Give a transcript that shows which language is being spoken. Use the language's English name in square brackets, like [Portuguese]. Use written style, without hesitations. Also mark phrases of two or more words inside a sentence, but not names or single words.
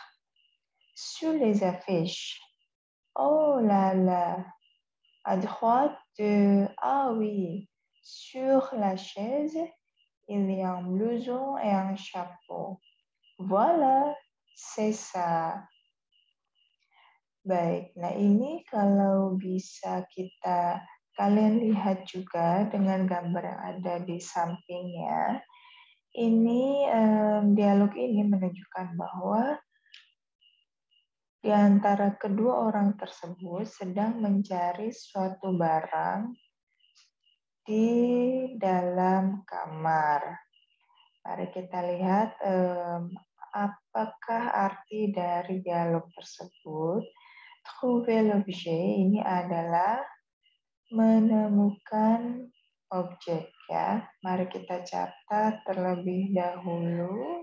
[French] Sur les affiches. Oh là là, à droite Ah oui, sur la chaise, il y a un blouson et un chapeau. Voilà, c'est ça. [Indonesian] Baik, nah ini kalau bisa kalian lihat juga dengan gambar yang ada di sampingnya, ini dialog ini menunjukkan bahwa di antara kedua orang tersebut sedang mencari suatu barang di dalam kamar. Mari kita lihat apakah arti dari dialog tersebut. [French] Trouver l'objet [Indonesian] ini adalah menemukan objek ya. Mari kita catat terlebih dahulu.